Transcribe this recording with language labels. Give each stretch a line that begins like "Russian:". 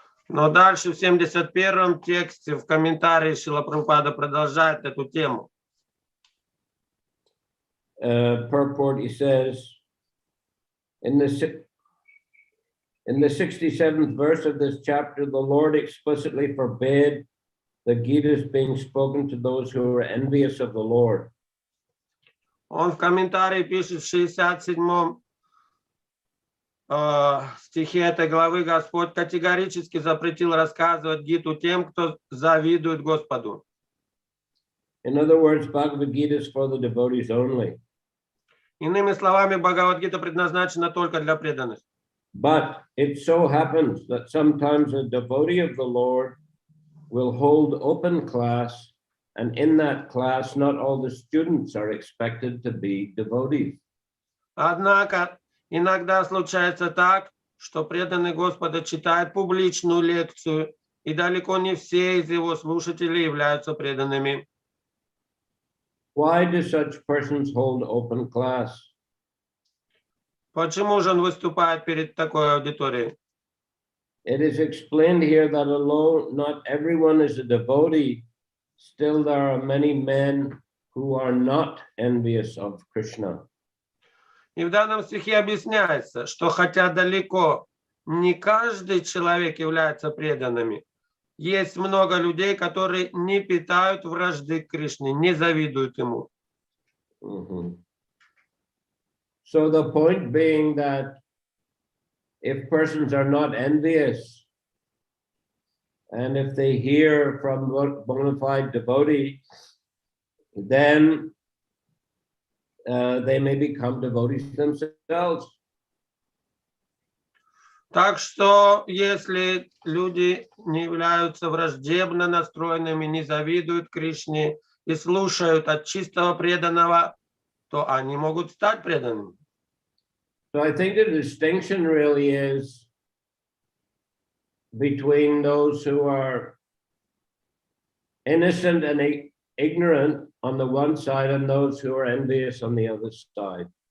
Russian: Но дальше в 71-м тексте в комментарии Шрила Прабхупада продолжает эту тему.
English: Purport, he says, in the 67th verse of this chapter, the Lord explicitly forbade the Gita's being spoken to those who are envious of the Lord.
Russian: Он в комментарии пишет в 67-м стихе этой главы: Господь категорически запретил рассказывать Гиту тем, кто завидует Господу.
English: In other words, Bhagavad Gita is for the devotees only.
Russian: Иными словами, Бхагавад-гита предназначена только для преданных.
English: But it so happens that sometimes a devotee of the Lord will hold open class, and in that class, not all the students are expected to be devotees.
Russian: Однако иногда случается так, что преданный Господа читает публичную лекцию, и далеко не все из его слушателей являются преданными.
English: Why do such persons hold open class?
Russian: Почему же он выступает перед такой аудиторией?
English: It is explained here that although not everyone is a devotee, still there are many men who are not envious of Krishna.
Russian: И в данном стихе объясняется, что хотя далеко не каждый человек является преданными, есть много людей, которые не питают вражды к Кришне, не завидуют ему.
English: So the point being that if persons are not envious, and if they hear from bona fide devotee, then they may become devotees themselves.
Russian: Так что, если люди не являются враждебно настроенными, не завидуют Кришне и слушают от чистого преданного, то они могут стать преданными.
English: So I think the distinction really is between those who are innocent and ignorant on the one side and those who are envious on the other side.